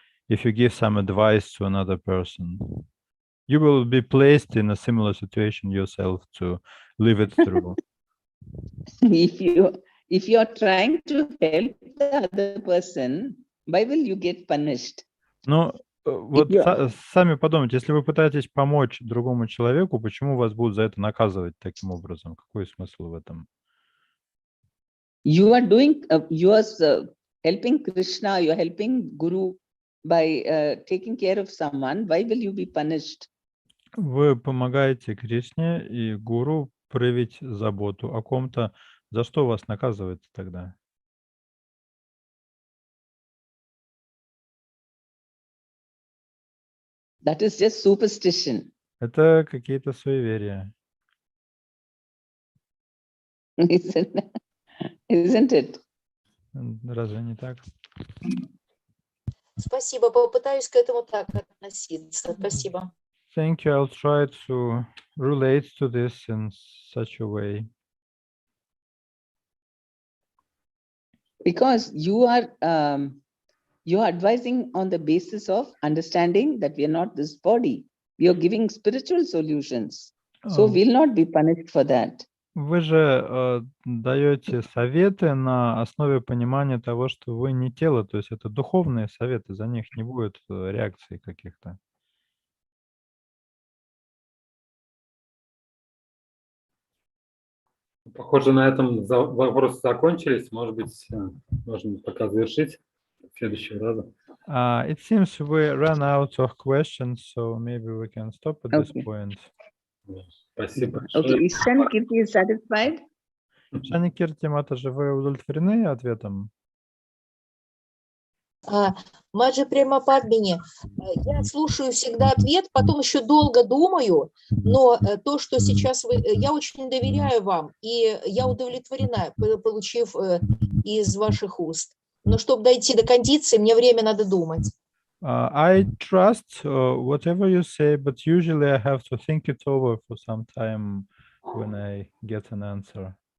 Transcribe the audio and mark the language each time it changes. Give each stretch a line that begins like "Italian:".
English: if you give some advice to another person. You will be placed in a similar situation yourself to live it through. If you are trying to help the other person, why will you get punished?
Russian: Ну, вот сами подумайте, если вы пытаетесь помочь другому человеку, почему вас будут за это наказывать таким образом? Какой смысл в этом?
English: You are doing, you are helping Krishna, you are helping Guru by taking care of someone. Why will you be punished?
Russian: Вы помогаете Кришне и Гуру проявить заботу о ком-то. За что вас наказывается тогда?
English: That is just superstition.
Russian: Это какие-то суеверия.
English: Isn't it?
Russian: Разве не так? Спасибо, попытаюсь к этому так относиться. Спасибо.
English: Thank you. I'll try to relate to this in such a way. Because you are advising on the basis of understanding that we are not this body. We are giving spiritual solutions. So we'll not be punished for that.
Russian: Вы же даете советы на основе понимания того, что вы не тело, то есть это духовные советы, за них не будет реакций каких-то. Похоже, на этом вопросы закончились. Может быть, можно пока завершить следующего раза.
English: It seems we ran out of questions, so maybe we can stop at this point.
Russian: Спасибо.
English: Okay, Ishan Kirti is satisfied?
Russian: Шани Кирти Матаджи, вы удовлетворены ответом? Маджи Према Падмини, я слушаю всегда ответ, потом еще долго думаю, но то, что сейчас вы... Я очень доверяю вам, и я удовлетворена, получив из ваших уст. Но чтобы дойти до кондиции, мне время надо думать.
English: I trust whatever you say, but usually I have to think it over for some time when I get an answer.